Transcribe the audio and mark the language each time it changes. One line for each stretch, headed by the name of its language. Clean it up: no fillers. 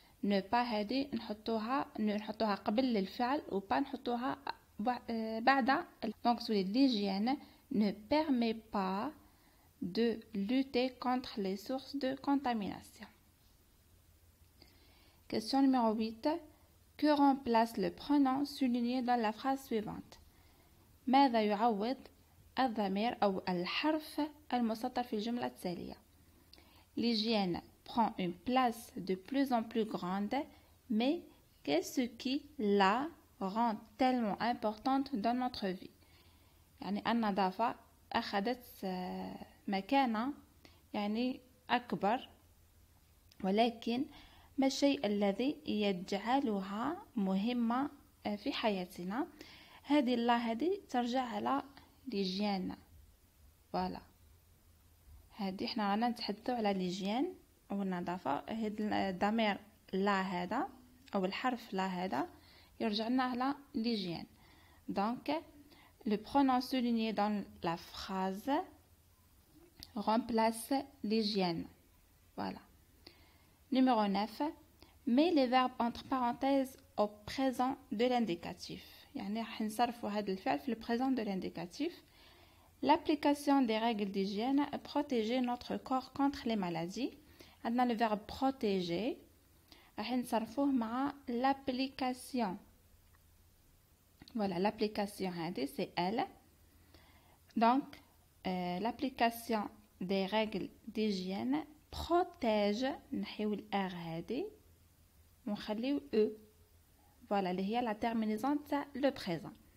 Arabic: ne pas هذه نحطوها قبل الفعل و pas نحطوها بعد.
French: donc تولي l'hygiène ne permet pas de lutter contre les sources de contamination. Question numéro 8. Que remplace le pronom souligné dans la phrase suivante?
Arabic: ماذا يعوض الضمير أو الحرف المسطر في الجملة التالية؟
French: L'hygiène prend une place de plus en plus grande, mais qu'est-ce qui la rend tellement importante dans notre vie؟
Arabic: يعني النظافة أخذت مكانة يعني أكبر، ولكن ما الشيء الذي يجعلها مهمة في حياتنا؟ هذه هذه ترجع على ليجيان. فوالا هذه احنا رانا نتحدثوا على ليجيان او النظافه. هذا الضمير لا هذا او الحرف لا هذا يرجع لنا على ليجيان.
French: donc le pronom souligné dans la phrase remplace l'hygiène. Voilà. Numéro 9. Mets les verbes entre parenthèses au présent de l'indicatif.
Arabic: يعني راح نصرفوا هذا الفعل في le présent de l'indicatif.
French: L'application des règles d'hygiène protéger notre corps contre les maladies.
Arabic: عندنا le verbe protéger راح نصرفوه مع l'application.
French: Voilà, l'application هذه c'est elle. Donc l'application des règles d'hygiène protège
Arabic: نحيو الار هذه ونخليو او. Voilà, اللي هي la terminaison تاع le présent.